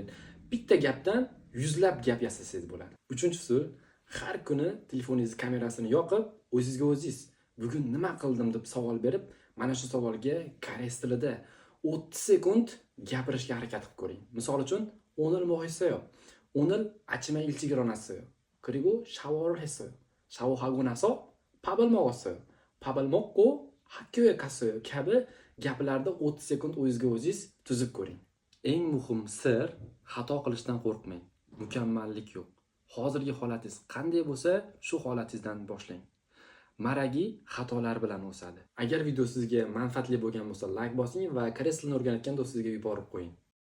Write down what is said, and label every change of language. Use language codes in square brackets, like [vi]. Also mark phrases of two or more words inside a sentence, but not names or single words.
[uz] Bitta gapdan yuzlab gap yasasangiz bo'ladi. Uchinchisi, har kuni telefoningiz kamerasini yoqib, o'zingizga o'zingiz "bugun nima qildim?" deb savol berib, mana shu savolga koreys tilida 30 sekund gapirishga harakat qilib ko'ring. Misol uchun, [ko] "오늘 뭐했어요". "오늘 아침에 일찍 일어났어요. 그리고 샤워를 했어요. 샤워하고 나서 밥을 먹었어요. 밥을 먹고 학교에 갔어요." [uz] kabi gaplarda 30 sekund o'zingizga o'zingiz tuzib ko'ring. Eng muhim sir, xato qilishdan qo'rqmang. Mukammallik yo'q. Hozirgi holatingiz qanday bo'lsa, shu holatingizdan boshlang. Maragi xatolar bilan o'sadi. Agar video sizga manfaatli bo'lgan bo'lsa, like bosing va koreys tilini o'rganayotgan do'stingizga yuborib qo'ying.